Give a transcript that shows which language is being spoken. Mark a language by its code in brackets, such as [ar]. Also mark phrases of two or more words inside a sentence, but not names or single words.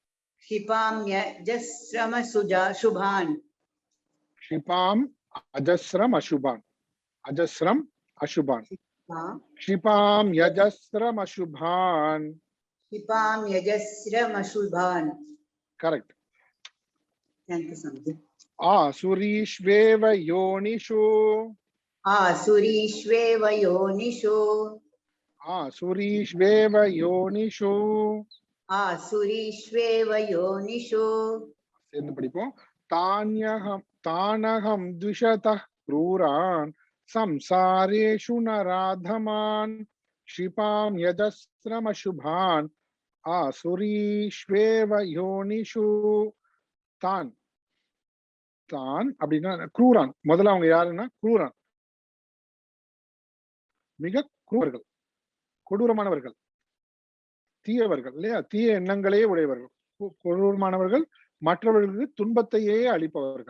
[sa] क्षिपाम्यजस्रमशुभान्. क्षिपाम् अजस्रम अशुभान्. अजस्रम अशुभान्. क्षिपाम्यजस्रमशुभान्. क्षिपाम्यजस्रमशुभान्. [en] करेक्ट. Thank you, Swamiji. [sa] आसुरीष्वेव योनिषु. आसुरीष्वेव योनिषु. आसुरीष्वेव योनिषु. आसुरीष्वेव योनिषु. [ta] சேர்ந்து படிப்போம். [sa] तानहं द्विषतः क्रूरान् संसारेषु नराधमान्. क्षिपाम्यजस्रमशुभान्. आसुरीष्वेव योनिषु. [ta] தான் அப்படின்னா க்ரூரான். முதல்ல அவங்க யாருன்னா க்ரூரான், மிக குரூரர்கள், கொடூரமானவர்கள், தீயவர்கள் இல்லையா? தீய எண்ணங்களே உடையவர்கள், கொடூரமானவர்கள், மற்றவர்களுக்கு துன்பத்தையே அளிப்பவர்கள்.